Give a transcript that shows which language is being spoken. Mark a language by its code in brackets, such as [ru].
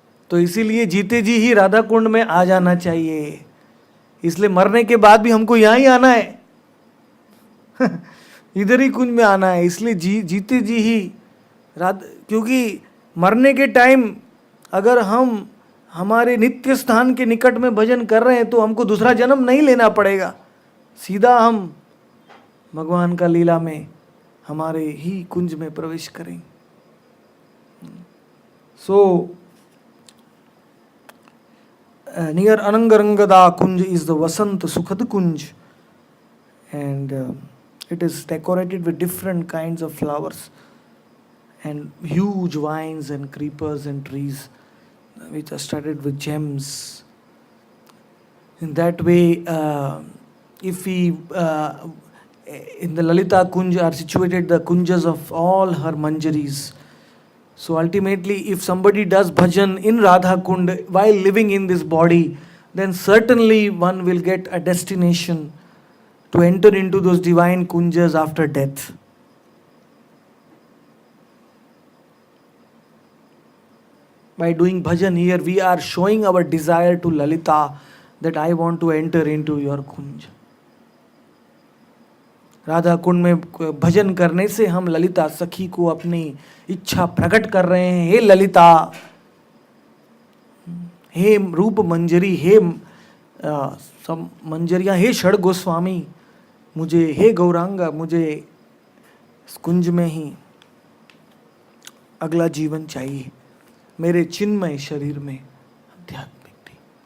[hi] तो इसीलिए जीते जी ही राधा कुंड में आ जाना चाहिए, इसलिए मरने के बाद भी हमको यहाँ ही आना है इधर ही कुंज में आना है, इसलिए जीते जी ही क्योंकि मरने के टाइम अगर हम हमारे नित्य स्थान के निकट में भजन कर रहे हैं तो हमको दूसरा जन्म नहीं लेना पड़ेगा, सीधा हम भगवान का लीला में हमारे ही कुंज में प्रवेश करेंगे। [en] So near Anangarangada Kunj is the Vasant Sukhad Kunj, and it is decorated with different kinds of flowers and huge vines and creepers and trees which are studded with gems. In that way, if we in the Lalita Kunj are situated the kunjas of all her manjaris. So ultimately, if somebody does bhajan in Radha Kund while living in this body, then certainly one will get a destination to enter into those divine kunjas after death. By doing bhajan here, we are showing our desire to Lalita that I want to enter into your kunj. [hi] Radha Kund में भजन करने से हम ललिता सखी को अपनी इच्छा प्रकट कर रहे हैं. हे ललिता, हे रूप मंजरी, हे सब मंजरियां, हे षड गोस्वामी, मुझे, हे गौरांगा, मुझे इस कुंज में ही अगला जीवन चाहिए, मेरे चिन्मय शरीर में आध्यात्मिक भी.